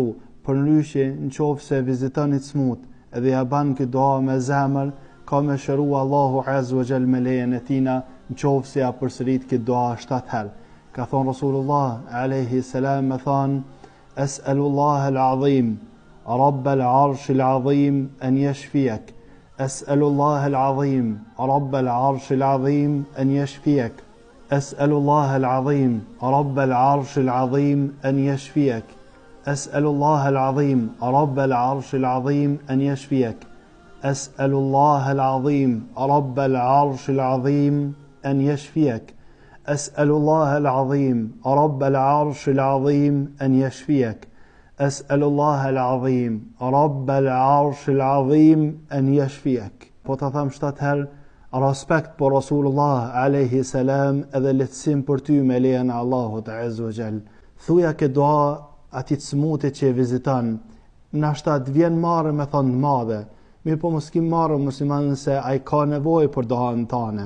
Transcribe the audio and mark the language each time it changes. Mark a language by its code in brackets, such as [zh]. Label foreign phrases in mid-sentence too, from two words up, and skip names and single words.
[sq] Përndryshe, në qoftë se viziton një smut, edhe ja ban këtë dua me zemër, ka me shëru Allahu [ar] عز وجل [sq] me lejen e tina, në qoftë se ja përsërit këtë dua 7 herë. Ka thonë Rasulullah [ar] عليه السلام [sq] me thonë: [ar] أسأل الله العظيم رب العرش العظيم أن يشفيك أسأل الله العظيم رب العرش العظيم أن يشفيك أسأل الله العظيم رب العرش العظيم أن يشفيك أسأل الله العظيم رب العرش العظيم أن يشفيك أسأل الله العظيم رب العرش العظيم أن يشفيك أسأل الله العظيم رب العرش العظيم أن يشفيك أسأل الله العظيم رب العرش العظيم أن يشفيك. [sq] Po të tham 7 herë, respekt për Rasulullah [ar] عليه السلام [sq] edhe lehtësim për ty me lejen e Allahut [ar] عز وجل. [sq] Thuja këtë dua atij smutit që e viziton, nashta të vjen marrë me thonë madhe. Mirë po mos kim marrë musliman se ai ka nevojë për duan tane.